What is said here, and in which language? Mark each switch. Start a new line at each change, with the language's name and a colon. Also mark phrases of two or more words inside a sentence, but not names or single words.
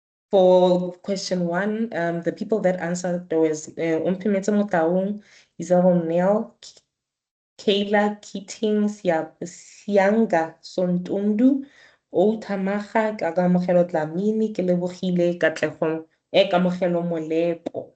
English: For question 1, the people that answered, there was Umpimetse Motaung, Isabel Nell, Kayla Keating, Sianga Sontundu, Outamaga, Kakamogelo Dlamini,
Tswana: ke lebogile
English: Katlegong, Kamogelo Molepo.